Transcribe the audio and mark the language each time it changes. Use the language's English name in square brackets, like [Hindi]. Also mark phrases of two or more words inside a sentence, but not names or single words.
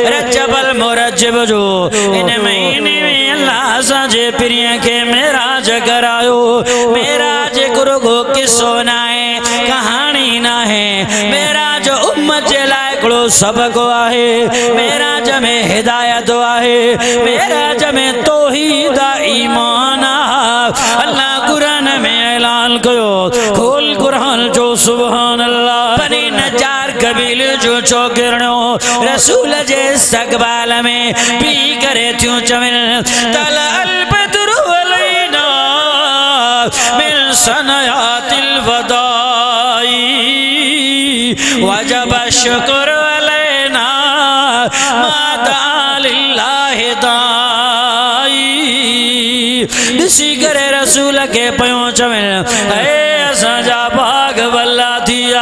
[Sindhi] जबल मुरज्जिब जो इन महीने में अल्लाह साजे पिरिया के मेराज करायो। मेराज गुरु को किस्सो ना है, कहानी ना है। मेराज उम्मत जे लाए सबक आहे। मेराज में हिदायत आहे। मेराज में तौहीद ईमान आहे। अल्लाह कुरान में ऐलान कयो, खोल कुरान जो [Arabic] سبحان الله. [Sindhi] बनी नजार कबील जो चौकिरणो रसूल जे इस्तक़बाल में पी करे थियूं चवनि [Arabic] طلع البدر علينا من ثنيات الوداع وجب الشكر علينا ما دعا لله داع. [Sindhi] ॾिसी करे रसूल के पयो चवनि हे असांजा बाग वल्ला थिया।